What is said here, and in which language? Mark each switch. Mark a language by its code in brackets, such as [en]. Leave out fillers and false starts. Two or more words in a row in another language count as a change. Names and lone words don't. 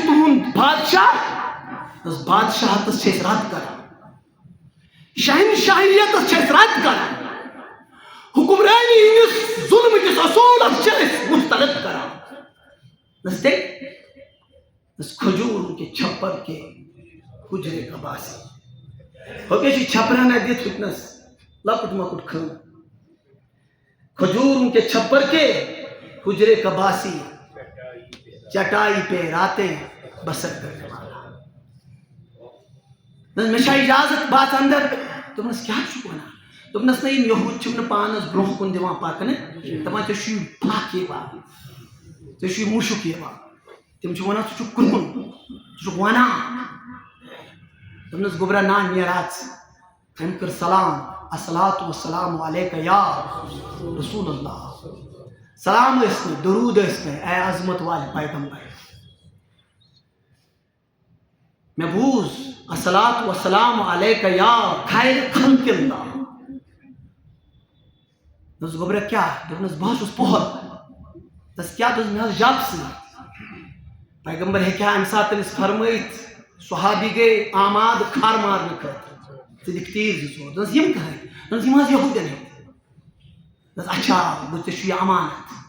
[ks] تُہُنٛد بادشاہ نس بادشاہتس چھِ أسۍ رد کران شہنشاہیتس چھِ أسۍ رد کران حکمرانی ہٕنٛدِس ظُلمہٕ کِس اصوٗلس چھِ أسۍ مسترد کران نس تیٚلہِ نس [ur] کھجوٗر کے چھپر کے حجرے کا باسی [ks] ہوکے چھِ چھپرن دِتھ وٕنکٮ۪نس لۄکُٹ مۄکُٹ خٲم [ur] کھجور کے چھپر کے حجرے کا باسی چٹائی پہ راتیں بسر کرنے والا [ks] مےٚ چھا اجازت باتھ اندر دوٚپنس کیٛاہ چھُکھ ونان دوٚپنس نہ یِم یہوٗد چھِم نہٕ پانس برونٛہہ کُن دِوان پکنہٕ دپان ژےٚ چھُے پھکھ یِوان ژےٚ چھُے مُشُک یِوان تِم چھِ ونان ژٕ چھُکھ کرٛہُن ژٕ چھُکھ ونان دوٚپنس گوٚبرا نا نیر ژٕ أمۍ کٔر سلام [ar] الصلاۃ والسلام علیکہ یا رسول اللہ [ks] سلام ٲسۍ نہٕ درود ٲسۍ نہٕ اے عظمت والہِ پیغمبر مےٚ بوٗز [ar] الصلاۃ والسلام علیکہ یا خیر خلق اللہ [ks] دوٚپنس گوٚبرا کیٛاہ دوٚپنس بہٕ حظ چھُس پوٚہر دوٚپنس کیٛاہ دوٚپنس مےٚ حظ جب سۭتۍ پیغمبر ہیٚکہِ ہا اَمہِ ساتہٕ تٔمِس فرمٲیِتھ صحابی گٔے آماد کھر مارنہٕ خٲطرٕ ژٕ دِکھ تیٖر زٕ ژور دوٚپنس یِم کٕہٕنۍ دوٚپنس یِم حظ یہوٗدٮ۪ن ہٕنٛدۍ دوٚپنس اچھا گوٚو ژےٚ چھُ یہِ امانت